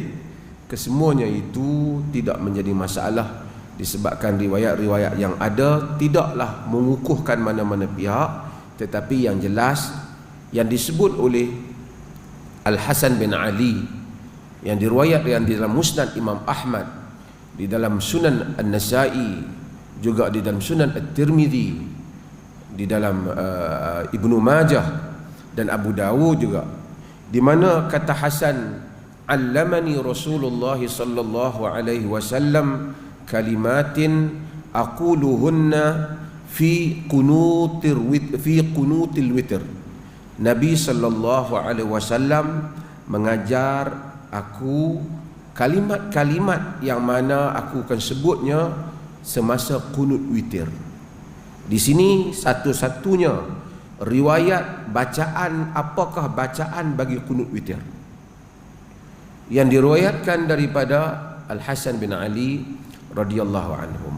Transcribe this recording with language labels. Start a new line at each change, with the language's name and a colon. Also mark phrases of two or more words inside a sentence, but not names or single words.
Malay: Kesemuanya itu tidak menjadi masalah, disebabkan riwayat-riwayat yang ada tidaklah mengukuhkan mana-mana pihak. Tetapi yang jelas, yang disebut oleh Al-Hasan bin Ali, yang diriwayatkan di dalam Musnad Imam Ahmad, di dalam Sunan An-Nasa'i, juga di dalam Sunan At-Tirmidzi, di dalam Ibnu Majah dan Abu Dawud juga, di mana kata Hasan,
Arabic: عَلَّمَنِي رَسُولُ اللَّهِ صَلَّى اللَّهُ عَلَيْهِ وَسَلَّمَ كَلِمَاتٍ أَقُولُهُنَّ فِي قُنُوتِ الْوِتْرِ.
Malay: Nabi
Arabic: صَلَّى اللَّهُ عَلَيْهِ وَسَلَّمَ
Malay: mengajar aku kalimat-kalimat yang mana aku akan sebutnya semasa kunut witir. Di sini satu-satunya riwayat bacaan, apakah bacaan bagi kunut witir, yang diriwayatkan daripada Al-Hasan bin Ali
Arabic: رَضِيَ اللَّهُ عَنْهُ.